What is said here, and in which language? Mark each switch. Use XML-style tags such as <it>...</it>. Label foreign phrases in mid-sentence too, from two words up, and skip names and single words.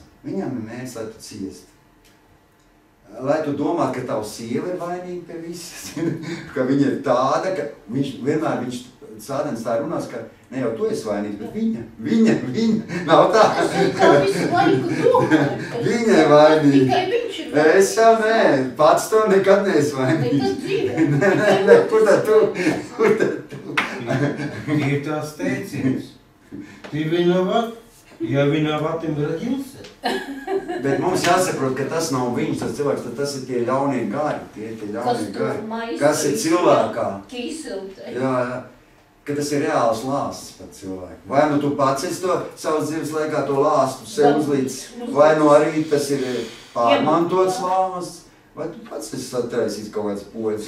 <lv>Viņam ir mērķis, lai tu ciestu. Lai tu domā, ka tava sieva ir vainīga pie visas, ka viņa ir tāda, ka viņš Sātans tā runās, ka ne jau tu esi vainīgs, bet viņa, nav tā. Es jau kā visu laiku domāju. Viņa ir vainīga. Tikai viņš ir vainīgs. Es jau nē, pats to nekad neesi vainīgs. Nekad dzīvē. Kur tad tu? Ir tās teiciens.</lv> <ru>Ты виноват, я виноват им родился.</ru> <lv>Bet mums jāsaprot, ka tas nav viņš, tas cilvēks, tas ir tie ļaunie gari, kas ir cilvēkā. Jā, ka tas ir reāls lāsts par cilvēku. Vai nu tu pats esi to savas dzīves laikā to lāstu sev uzlīdz, vai nu arī tas ir pārmantots lāsts, vai tu pats esi satraisījis kaut kāds poļus.</lv>